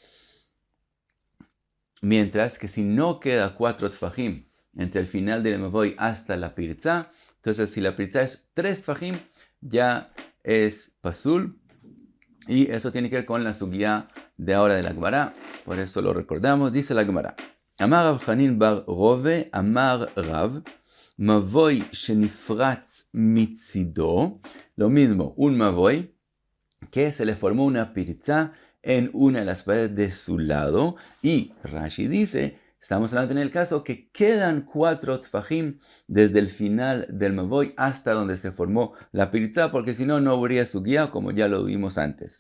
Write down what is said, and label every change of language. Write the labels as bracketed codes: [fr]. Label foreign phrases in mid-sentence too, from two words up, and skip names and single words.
[es] Mientras que si no queda 4 tfajim entre el final del mavoy hasta la pirza, entonces si la pirza es 3 tfajim, ya es pasul. Y eso tiene que ver con la sugya de ahora de la Gemara, por eso lo recordamos. Dice la Gemara: [he] אמר רב חנין בר רבא, אמר רב, מבוי שנפרץ מצדו. [es] Lo mismo, un mavoy que se le formó una pirza en una de las paredes de su lado. Y Rashi dice, estamos hablando en el caso que quedan 4 tfajim desde el final del mavoy hasta donde se formó la pirza, porque si no, no habría sugya, como ya lo vimos antes.